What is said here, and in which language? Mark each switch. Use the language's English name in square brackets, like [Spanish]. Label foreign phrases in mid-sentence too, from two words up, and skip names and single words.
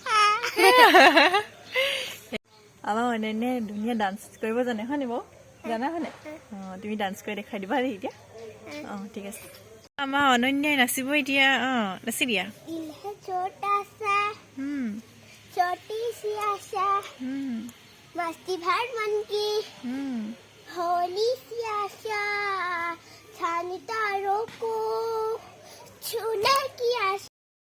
[Assamese] আমাৰ অনন্যে ধুনীয়া ডান্স কৰিব জানে হয় নি বাৰু জানা হয় নাই তুমি ডান্স কৰি দেখাই দিবা দেই এতিয়া ঠিক আছে আমাৰ অনন্যাই নাচিব এতিয়া নাচি দিয়া [Hindi] छोटी सी आशा मस्ती भर मन की होली सी आशा छानी तारों को छूने की आशा